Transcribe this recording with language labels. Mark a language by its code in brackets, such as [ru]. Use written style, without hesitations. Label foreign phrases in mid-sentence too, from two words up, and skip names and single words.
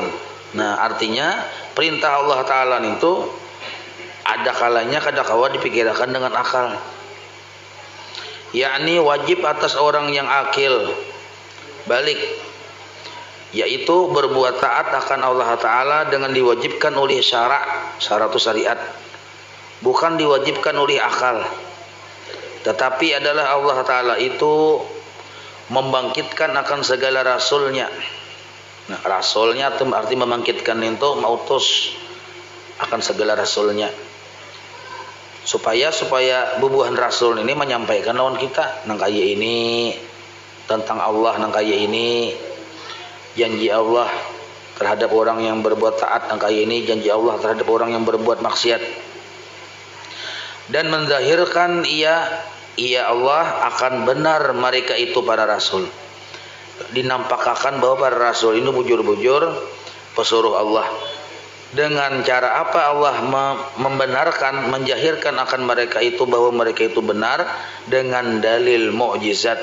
[id] Nah, artinya perintah Allah Ta'ala itu ada kalanya [bjn] kada kawa [id] dipikirkan dengan akal, yakni wajib atas orang yang akil balik, yaitu berbuat taat akan Allah Ta'ala dengan diwajibkan oleh syaratu syariat, bukan diwajibkan oleh akal. Tetapi adalah Allah Ta'ala itu membangkitkan akan segala rasulnya Nah, rasulnya itu arti membangkitkan itu mautus akan segala rasulnya. [bjn] Supaya bubuhan rasul ini menyampaikan lawan kita nang kaya ini tentang Allah, nang kaya ini janji Allah terhadap orang yang berbuat taat, nang kaya ini janji Allah terhadap orang yang berbuat maksiat. [id] Dan menzahirkan ia Allah akan benar mereka itu para rasul. [bjn] Dinampakkan bahwa para rasul ini bujur-bujur pesuruh Allah. [id] Dengan cara apa Allah membenarkan, menjahirkan akan mereka itu bahwa mereka itu benar dengan dalil mukjizat.